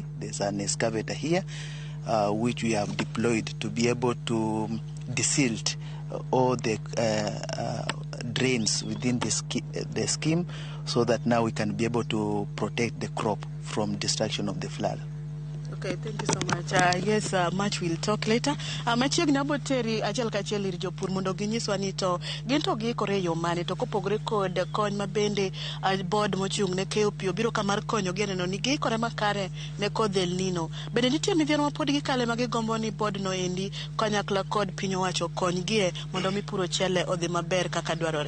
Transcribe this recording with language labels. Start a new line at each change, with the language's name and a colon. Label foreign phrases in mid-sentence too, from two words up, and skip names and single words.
English: There's an excavator here, which we have deployed to be able to desilt all the drains within the scheme, so that now we can be able to protect the crop from destruction of the flood. Okay, thank you so much. Yes, much we'll talk later.
Luo (Kenya and Tanzania): Machiegni aboteri achiel kachiel ir jopur mondo ginyiswa ni to ginto giikore yo mane to kopogore kod kony mabende board mochung' ne keyo pi obiro kamar konyo gi neno ni giikore makare ne kodh El Nino. Bende nitie midhiero ma pod gikale ma gigombo ni board no endi kanyakla kod piny owacho konygie mondo mi puro ochele odhi maber kaka dwarore.